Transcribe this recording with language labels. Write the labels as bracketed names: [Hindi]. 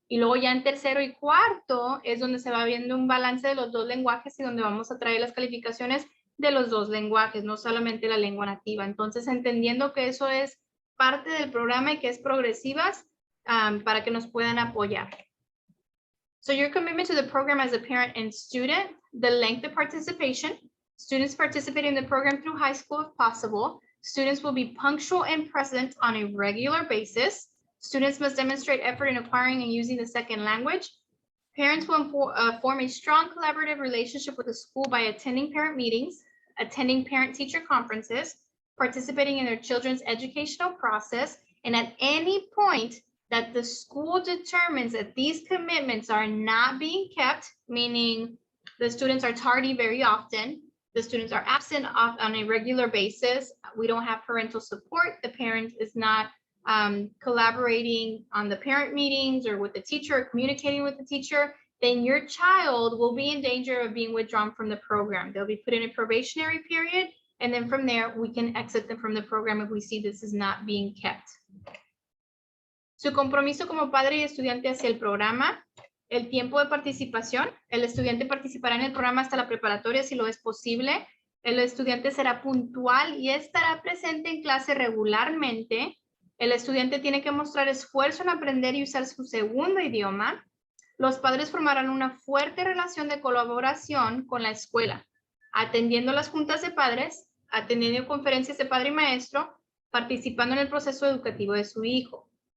[Spanish] Y luego ya en tercero y cuarto es donde se va viendo un balance de los dos lenguajes y donde vamos a traer las calificaciones de los dos lenguajes, no solamente la lengua nativa. Entonces, entendiendo que eso es parte del programa y que es progresivas, para que nos puedan apoyar. [English] So your commitment to the program as a parent and student, the length of participation, students participate in the program through high school if possible. Students will be punctual and present on a regular basis. Students must demonstrate effort in acquiring and using the second language. Parents will form a strong collaborative relationship with the school by attending parent meetings, attending parent-teacher conferences, participating in their children's educational process, and at any point that the school determines that these commitments are not being kept, meaning the students are tardy very often, the students are absent on a regular basis, we don't have parental support, the parent is not collaborating on the parent meetings or with the teacher or communicating with the teacher, then your child will be in danger of being withdrawn from the program. They'll be put in a probationary period, and then from there, we can exit them from the program if we see this is not being kept. [Spanish] Su compromiso como padre y estudiante hacia el programa, el tiempo de participación, el estudiante participará en el programa hasta la preparatoria si lo es posible, el estudiante será puntual y estará presente en clase regularmente, el estudiante tiene que mostrar esfuerzo en aprender y usar su segundo idioma, los padres formarán una fuerte relación de colaboración con la escuela, atendiendo las juntas de padres, atendiendo conferencias de padre y maestro, participando en el proceso educativo de su hijo.